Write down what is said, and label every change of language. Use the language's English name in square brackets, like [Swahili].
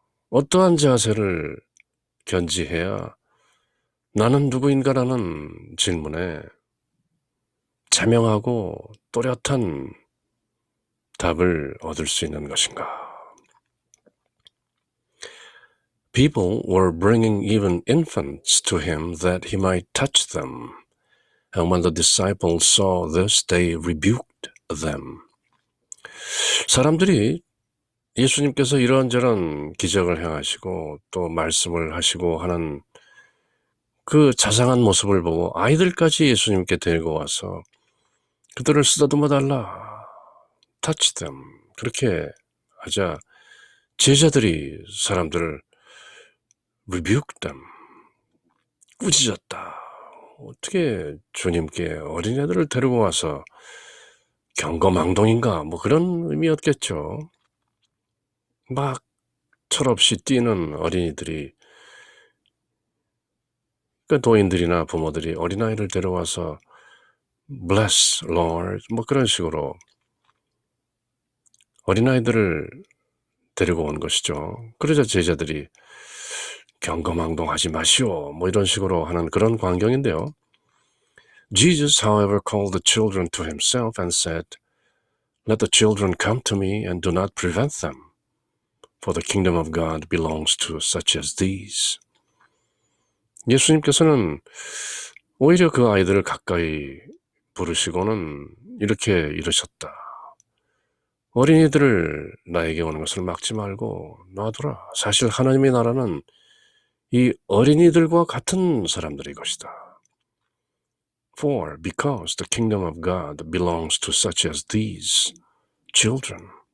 [Korean] 어떠한 자세를 견지해야 나는 누구인가라는 질문에 자명하고 또렷한 답을 얻을 수 있는 것인가? [English] People were bringing even infants to him that he might touch them. And when the disciples saw this, they rebuked them. [Korean] 사람들이 예수님께서 이런저런 기적을 행하시고 또 말씀을 하시고 하는 그 자상한 모습을 보고 아이들까지 예수님께 데리고 와서 그들을 쓰다듬어 달라. [English] Touch them. [Korean] 그렇게 하자 제자들이 사람들을 [English] rebuke them. [Korean] 꾸짖었다. 어떻게 주님께 어린애들을 데리고 와서 경거망동인가? 뭐 그런 의미였겠죠. 막 철없이 뛰는 어린이들이, 그 노인들이나 부모들이 어린아이를 데려와서 [English] bless Lord [Korean] 뭐 그런 식으로 어린아이들을 데리고 온 것이죠. 그러자 제자들이 경거망동하지 마시오 뭐 이런 식으로 하는 그런 광경인데요. [English] Jesus, however, called the children to himself and said, Let the children come to me and do not prevent them, for the kingdom of God belongs to such as these. [Korean] 예수님께서는 오히려 그 아이들을 가까이 부르시고는 이렇게 이르셨다. 어린이들을 나에게 오는 것을 막지 말고 놔두라. 사실 하나님의 나라는 이 어린이들과 같은 사람들의 것이다. [English] For because the kingdom of God belongs to such as these children.